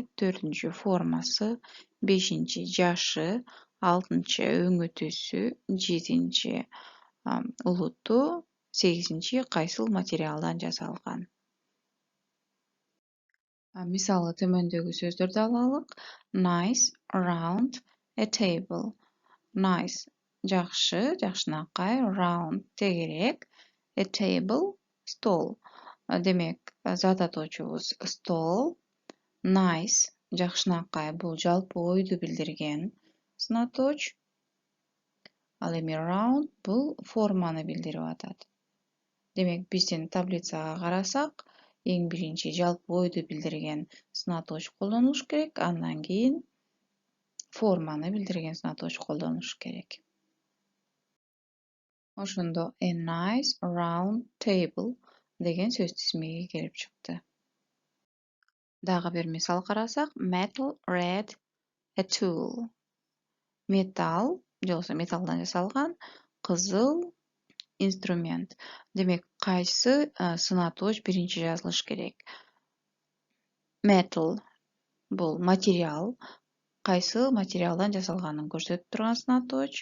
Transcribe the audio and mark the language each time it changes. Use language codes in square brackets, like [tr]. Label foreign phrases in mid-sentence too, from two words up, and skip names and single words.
[ky] Төртүнчү, формасы. Бешинчи, жашы. Алтынчы, өңү түсү. Жетинчи, улуту. Сегизинчи, кайсыл материалдан жасалган. Мисалы төмөндөгү сөздөрдү алалык. [en] Nice, round, a table. Nice, [ky] жакшы, жакшынакай. [en] Round, тегерек. A table, [ky] стол. Демек, зат атоочубуз стол. Nice, жакшынакай, бул жалпы ойду билдирген сынатооч. Ал эми round, бул форманы билдирип атат. Демек, биздин таблицага карасак, эң биринчи жалпы ойду билдирген сынатооч колдонулуш керек, андан кийин форманы билдирген сынатооч колдонулуш керек. Ошондо [en] a nice round table [ky] деген сөз тизмеги келип чыкты. Дагы бир мисал карасак, [en] metal red a tool. [ky] Металл, же болбосо металлдан жасалган кызыл инструмент. Демек, кайсы сынатооч биринчи жазылыш керек? Metal бул материал, кайсы материалдан жасалганын көрсөтүп турган сынатооч.